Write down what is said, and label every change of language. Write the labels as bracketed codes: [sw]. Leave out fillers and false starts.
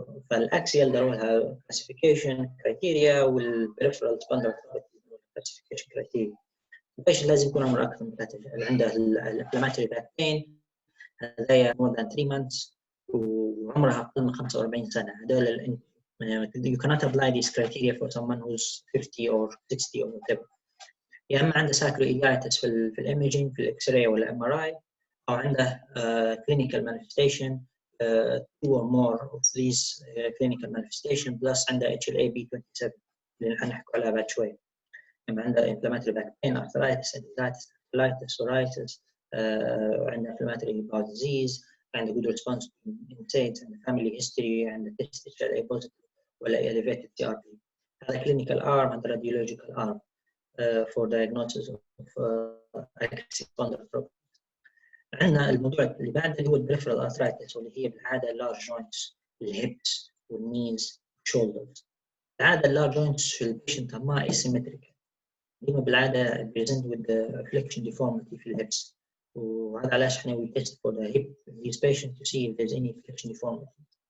[en] فالاكسيال [ar] داروها [en] classification criteria والperipheral spondyloarthritis classification criteria. [ar] البيشنت لازم يكون عمره أكثر من 3 عنده الانفلاماتوري باك بين هذايا [en] more than 3 months [ar] وعمرها أقل من 45 سنة. هذول [en] you cannot apply these criteria for someone who's 50 or 60 or whatever. [ar] يا إما عنده SACROILIAC في الإيميجينج في الإكس راي ولا MRI، أو عنده clinical manifestation [en] 2 or more of these clinical manifestation [ar] plus عنده HLA-B27 اللي حنحكي عليها بعد شوي. يعني عنده [en] inflammatory back pain, arthritis, enthesis, psoriasis, عنده inflammatory bowel disease, عنده good response to NSAIDs, عنده family history, عنده test HLA positive ولا elevated CRP. هذا clinical arm and radiological arm for diagnosis of axial spondyloarthritis. [ar] عندنا الموضوع اللي بعده اللي هو peripheral arthritis واللي هي بالعادة large joints, الhips والknees shoulders. بالعادة large joints في البيشنت ما asymmetrical. ديما بالعادة [en] present with the flexion deformity في الhips. [ar] وهذا علاش احنا [en] we test for the hip in these patients to see if there's any flexion deformity.